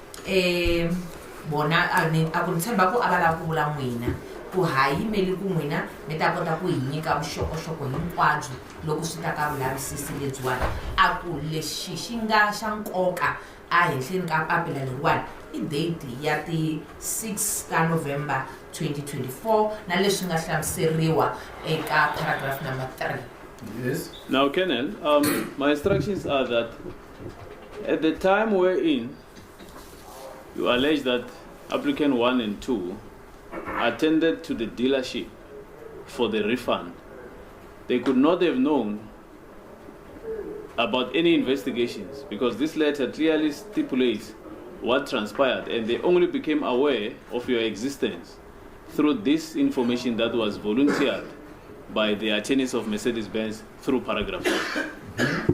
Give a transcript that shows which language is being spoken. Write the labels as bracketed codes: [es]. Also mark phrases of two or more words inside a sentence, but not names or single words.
[ts] bona a ku ni tshemba ku a va lava ku vula n'wina ku ha yimeli ku n'wina mi ta kota ku hi nyika vuxokoxoko hinkwabyo loko swi ta ka vulavisisi lebyiwani a ku lexi xi nga xa nkoka a henhleni ka papila leriwani I date ya ti 6 November 2024 na leswi nga hlamuseriwa eka [en] paragraph number 3. Yes. Now, Colonel, my instructions are that at the time we're in, you allege that applicant 1 and 2 attended to the dealership for the refund. They could not have known about any investigations because this letter clearly stipulates what transpired, and they only became aware of your existence through this information that was volunteered by the attorneys of Mercedes-Benz through paragraph 1.